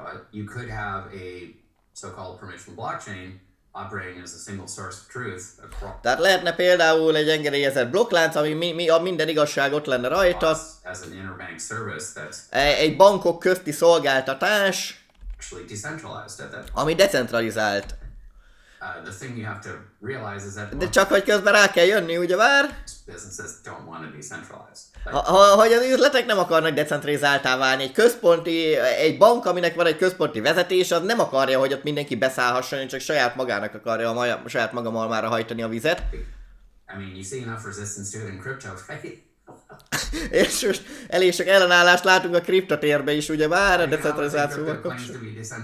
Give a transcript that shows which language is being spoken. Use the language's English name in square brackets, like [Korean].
[English] You could have a so-called permission blockchain operating as a single source of truth. [Hungarian] Tehát lehetne például egy engedélyezett blokklánc, ami minden igazság ott lenne rajta. [English] As an interbank service that's [Hungarian] egy bankok közti szolgáltatás, [English] actually decentralized at that point. [Hungarian] ami decentralizált. [English] The thing you have to realize is that [Hungarian] De csak hogy közben rá kell jönni, ugye vár? [English] businesses don't want to be centralized. [Hungarian] Hogy az üzletek nem akarnak decentralizáltá válni. Egy bank, aminek van egy központi vezetés, az nem akarja, hogy ott mindenki beszállhasson, csak saját magának akarja saját maga malmára hajtani a vizet. [English] I mean, you see enough resistance to it in crypto, right? [Hungarian] És most elég sok ellenállást látunk a kriptotérbe is, ugye már a decentralizációval kapcsolatban.